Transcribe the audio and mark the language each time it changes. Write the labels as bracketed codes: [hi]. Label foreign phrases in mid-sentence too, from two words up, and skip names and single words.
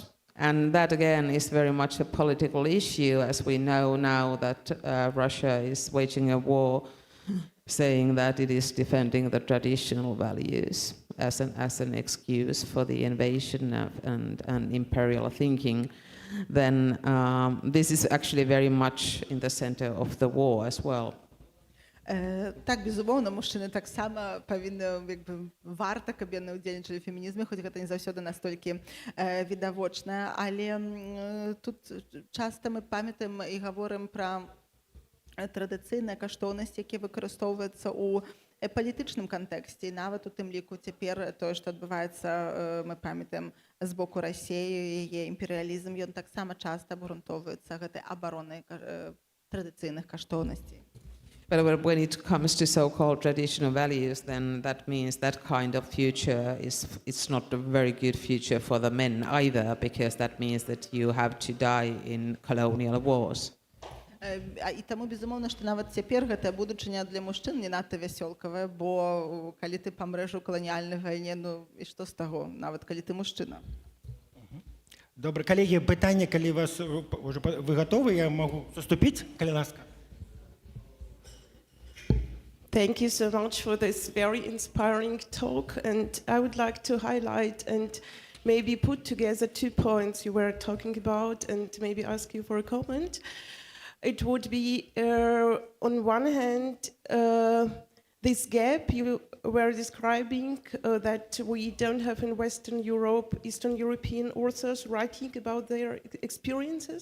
[en] And that, again, is very much a political issue, as we know now that Russia is waging a war saying that it is defending the traditional values as an excuse for the invasion and imperial thinking, then this is actually very much in the center of the war as well. [be] Так, безумоўна, мужчыны таксама павінны, варта, каб яны ўдзельнічалі ў фемінізме, хоць гэта не заўсёды настолькі відавочна, але тут часта мы памятаем і гаворым пра традыцыйныя каштоўнасці, якія выкарыстоўваюцца ў палітычным кантэксце, і нават у тым ліку цяпер тое, што адбываецца, мы памятаем з боку Расіі, яе імперыялізм, ён таксама часта абгрунтоўваецца гэтай абаронай традыцыйных каштоўнасцей. [en] But when it comes to so-called traditional values, then that means that kind of future it's not a very good future for the men either, because that means that you have to die in colonial wars. [be] І таму, безумоўна, што нават цяпер гэтая будучыня для мужчын не надта вясёлкавая, бо калі ты памрэш у каланіяльнай вайне, ну і што з таго, нават калі ты мужчына. Добра, калегі, пытанне, калі вы гатовы, я магу заступіць, калі ласка. [en] Thank you so much for this very inspiring talk, and I would like to highlight and maybe put together 2 points you were talking about and maybe ask you for a comment. It would be, on one hand, this gap you were describing that we don't have in Western Europe, Eastern European authors writing about their experiences.